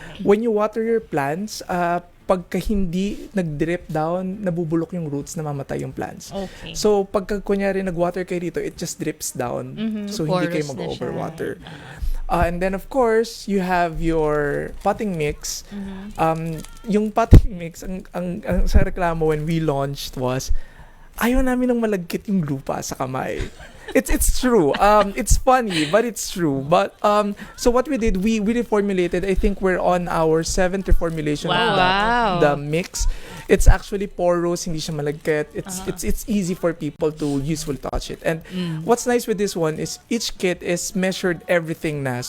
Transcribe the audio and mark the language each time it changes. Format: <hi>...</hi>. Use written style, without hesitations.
<en>When you water your plants,</en> <tl>pagka hindi nag-drip down, nabubulok yung roots, namamatay yung plants.</tl> <en>Okay.</en> <tl>So, pagka kunyari nag-water kayo dito,</tl> <en>it just drips down.</en> <tl>So, hindi kayo Porous na mag-overwater.</tl> <en>And then, of course, you have your potting mix.</en> <tl>Yung potting mix, ang sa reklamo</tl> <en>when we launched</en> <tl>was, ayaw namin ng malagkit yung lupa sa kamay.</tl> <en>It's true. It's funny, but it's true. But so what we did, we reformulated. I think we're on our 7th reformulation of the mix. It's actually porous,</en> <tl>hindi siya malagkit.</tl> <en>It's easy for people to usefully touch it. And what's nice with this one is each kit is measured everything na.</en>